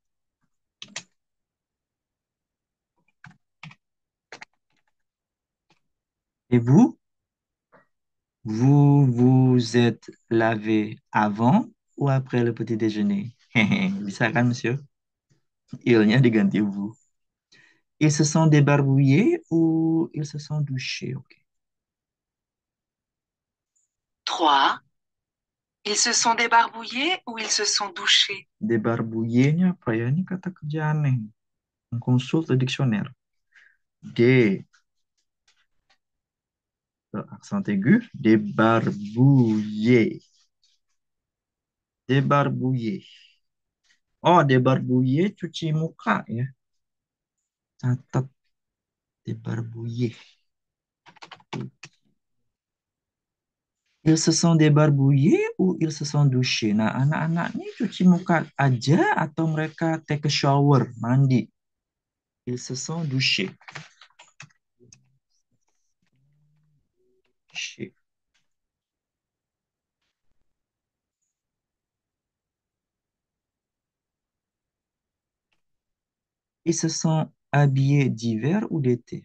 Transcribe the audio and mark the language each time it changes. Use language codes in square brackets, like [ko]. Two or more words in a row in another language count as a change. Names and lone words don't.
[fr] Et vous? Vous vous êtes lavé avant ou après le petit déjeuner? [id] Bisa kan, monsieur? Il-nya diganti vous. [fr] Ils se sont débarbouillés ou ils se sont douchés? [id] Ok. [fr] Trois. Ils se sont débarbouillés ou ils se sont douchés? [id] Débarbouillé-nya apa ya? Ini kata kerja aneh. [fr] Consulte le dictionnaire. D, accent aigu. Débarbouillé. Débarbouillé. [id] Oh, débarbouillé cuci muka ya. Catat débarbouillé. [fr] Ils se sont débarbouillés ou ils se sont douchés? [id] Nah, anak-anak ini cuci muka aja atau mereka [en] take a shower, [id] mandi? [fr] Ils se sont douchés. Douchés. Ils se sont habillés d'hiver ou d'été?